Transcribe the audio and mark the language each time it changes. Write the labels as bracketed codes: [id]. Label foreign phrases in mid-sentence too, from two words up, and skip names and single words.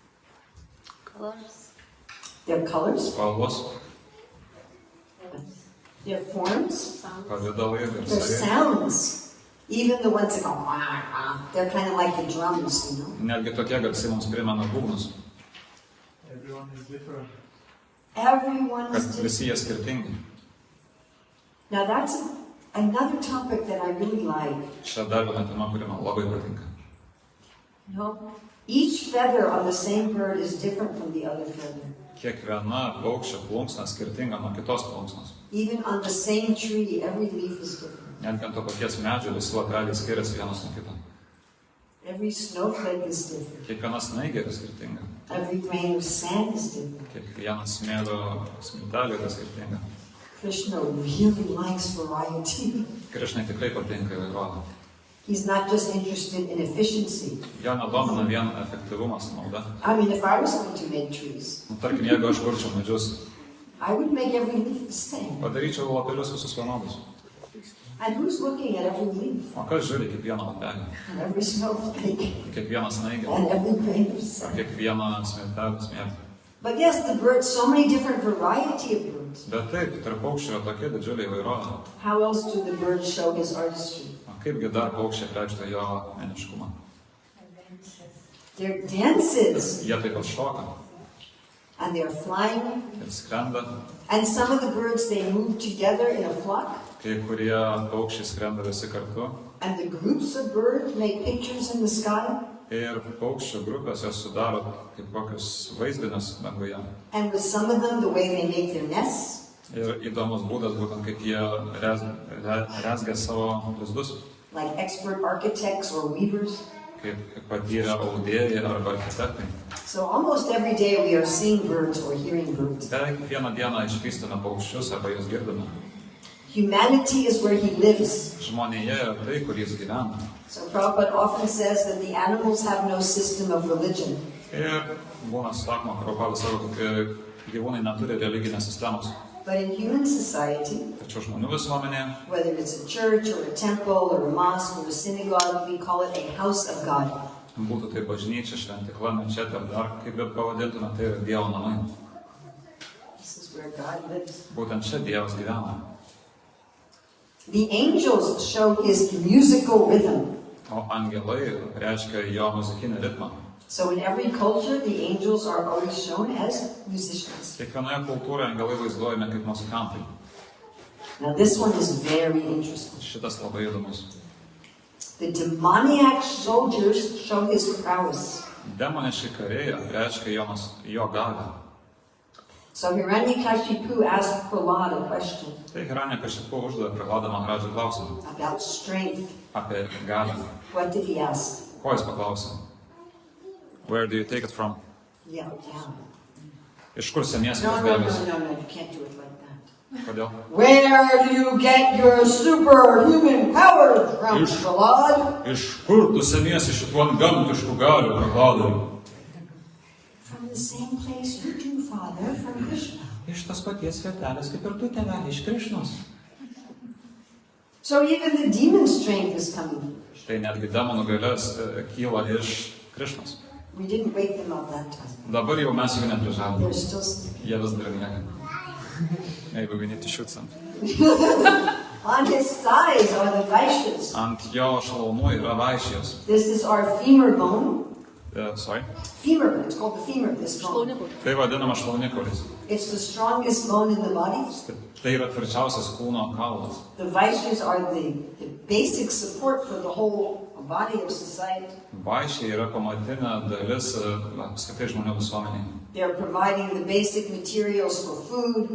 [en] Colors. Their colors? [lt] Spalvos. [en] Their forms, [lt] pavidalai ir [en] their [lt] saviai. [en] sounds, even the ones that go, they're kind of like the drums, you know. [lt] Netgi tokie garsai mums primena būgnus, [en] Everyone is different. Everyone [lt] kad [en] is different. [lt] visi jie skirtingi. [en] Now that's another topic that I really like. [lt] Čia dar viena tema, kuri man labai patinka. [en] You know, each feather on the same bird is different from the other feather. [lt] Kiekviena paukščio plunksna skirtinga nuo kitos plunksnos. [en] Even on the same tree, every leaf is different. [lt] Netgi ant to paties medžio visi lapeliai skiriasi vienas nuo kito. [en] Every snowflake is different. [lt] Kiekviena snaigė yra skirtinga. [en] Every grain of sand is different. [lt] Kiekvienas smėlio smiltelė yra skirtinga. [en] Krishna really likes variety. [lt] Krišnai tikrai patinka įvairovė. [en] He's not just interested in efficiency. [lt] Jo nedomina vien efektyvumas, nauda. [en] I mean, if I was going to make trees, [lt] Tarkim, jeigu aš kurčiau medžius, [en] I would make every leaf the same. [lt] padaryčiau lapelius visus vienodus. [en] And who's looking at every leaf? [lt] O kas žiūri kiekvieną lapelį? [en] And every snowflake? [lt] Kiekvieną snaigę? [en] And every grain of [lt] Ar [en] sand? [lt] kiekvieną smiltelę smėlį? [en] But yes, the birds, so many different variety of birds. [lt] Bet taip, tarp paukščių yra tokia didžiulė įvairovė. [en] How else do the birds show his artistry? [lt] O kaipgi dar paukščiai reikšta jo meniškumą? [en] Their dances, [lt] Jie taip pat šoka [en] and they're flying. [lt] ir skrenda. [en] And some of the birds, they move together in a flock. [lt] Kai kurie paukščiai skrenda visi kartu. [en] And the groups of birds make pictures in the sky. [lt] Ir paukščių grupės jos sudaro kaip kokius vaizdinius danguje. [en] And with some of them, the way they make their nests. [lt] Ir įdomus būdas būtent kaip jie rezgia savo lizdus. [en] Like expert architects or weavers. [lt] Kaip patyrę audėjai arba architektai. [en] So almost every day we are seeing birds or hearing birds. [lt] Beveik kiekvieną dieną išvystame paukščius arba juos girdime. [en] Humanity is where he lives. [lt] Žmonėje yra tai, kur jis gyvena. [en] So Prabhupada often says that the animals have no system of religion. [lt] Ir būna sakoma, Prabhupada sako, kad gyvūnai neturi religinės sistemos. [en] But in human society, [lt] Tačiau žmonių visuomenėje, [en] whether it's a church or a temple or a mosque or a synagogue, we call it a house of God. [lt] būtų tai bažnyčia, šventykla, mečetė ar dar kaip bet pavadintume, tai yra Dievo namai. [en] This is where God lives. [lt] Būtent čia Dievas gyvena. [en] The angels show his musical rhythm. [lt] O angelai reiškia jo muzikinį ritmą. [en] So in every culture, the angels are always shown as musicians. [lt] Kiekvienoje kultūroje angelai vaizduojami kaip muzikantai. [en] Now this one is very interesting. [lt] Šitas labai įdomus. [en] The demoniac soldiers show his prowess. [lt] Demoniški kariai reiškia jo galią. [en] So Hiranyakashipu asked Prahlad a question [lt] Tai Hiranyakashipu uždavė Prahladą Maharadžą klausimą [en] about strength. [lt] apie galią. [en] What did he ask? [lt] Ko jis paklausė? [en] Where do you take it from? Yeah. [lt] Iš kur semiesi [en] No, [lt] tos [en] no, [lt] galios? [en] no, you can't do it like that. [lt] Kodėl? [en] Where do you get your superhuman powers from, [lt] Iš- [en] Prahlad? [lt] Iš kur tu semiesi šitų antgamtiškų galių, Prahladai? [en] From the same place you do, Father, from Krishna. [lt] Iš tas paties vietelės kaip ir tu, tėvelė, iš Krišnos. [en] So even the demon strength is coming. [lt] Tai netgi demonų galės kyla iš Krišnos. [en] We didn't wake them up that time. [lt] Dabar jau mes jų neprižadome. [en] They're still sleeping. [lt] Jie vis dar miega. [en] Maybe we need to shoot some. On his thighs are the Vaishyas. [lt] Ant jo šlaunų yra vaišijos. [en] This is our femur bone. Sorry. Femur, it's called the femur, this bone. [lt] Šlaunikų. Tai vadinama šlaunikaulis. [en] It's the strongest bone in the body. [lt] Tai yra tvirčiausias kūno kaulas. [en] The Vaishyas are the basic support for the whole body of society. [lt] Vaišiai yra pamatinė dalis apskritai žmonių visuomeniai. [en] They're providing the basic materials for food,